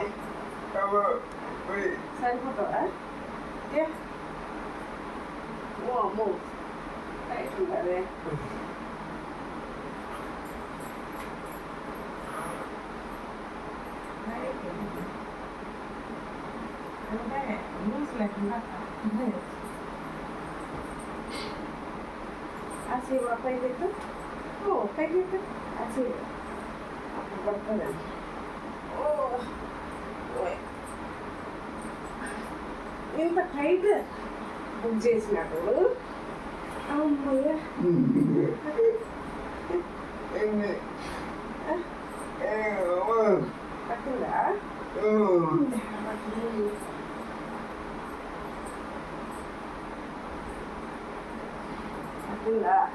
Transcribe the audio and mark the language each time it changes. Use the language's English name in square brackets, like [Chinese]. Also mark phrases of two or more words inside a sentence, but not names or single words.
[Telugu] సరిపోతావా? ఓ అమ్మో, హైట్ ఉండాలి. అంటే లూజ్ లేకుండా [Spanish] así va pegado. Oh, pegado. Así. Apuntar para. Oh. Oy. [Telugu] ఇంత [English] tight book [Telugu] చేసినాడు. అమ్మయ్య. పట్టిందా? పట్టిందా?